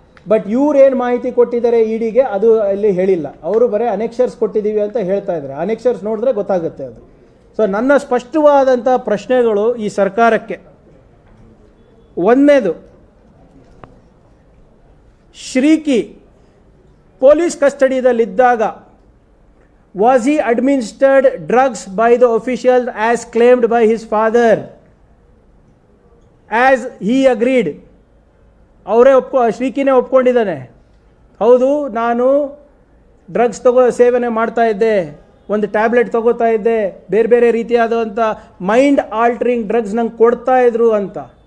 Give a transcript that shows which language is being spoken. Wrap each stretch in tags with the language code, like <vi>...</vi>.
<kn>But ಇವ್ರು ಏನು ಮಾಹಿತಿ ಕೊಟ್ಟಿದ್ದಾರೆ ಇ ಡಿಗೆ ಅದು ಅಲ್ಲಿ ಹೇಳಿಲ್ಲ. ಅವರು ಬರೀ ಅನೆಕ್ಷರ್ಸ್ ಕೊಟ್ಟಿದ್ದೀವಿ ಅಂತ ಹೇಳ್ತಾ ಇದ್ದಾರೆ. ಅನೆಕ್ಷರ್ಸ್ ನೋಡಿದ್ರೆ ಗೊತ್ತಾಗುತ್ತೆ ಅದು. ಸೊ ನನ್ನ ಸ್ಪಷ್ಟವಾದಂಥ ಪ್ರಶ್ನೆಗಳು ಈ ಸರ್ಕಾರಕ್ಕೆ, ಒಂದನೇದು, Sriki police ಕಸ್ಟಡಿಯಲ್ಲಿದ್ದಾಗ</kn> <en>was he administered drugs by the officials as claimed by his father? As he agreed,</en> <kn>ಶ್ರೀಕಿನೇ ಒಪ್ಕೊಂಡಿದ್ದಾನೆ, ಹೌದು ನಾನು ಡ್ರಗ್ಸ್ ಸೇವನೆ ಮಾಡ್ತಾ ಇದ್ದೆ, ಒಂದು ಟ್ಯಾಬ್ಲೆಟ್ ತಗೋತಾ ಇದ್ದೆ, ಬೇರೆ ಬೇರೆ ರೀತಿಯಾದಂಥ ಮೈಂಡ್ ಆಲ್ಟ್ರಿಂಗ್ ಡ್ರಗ್ಸ್ ನಂಗೆ ಕೊಡ್ತಾ ಇದ್ರು ಅಂತ.</kn>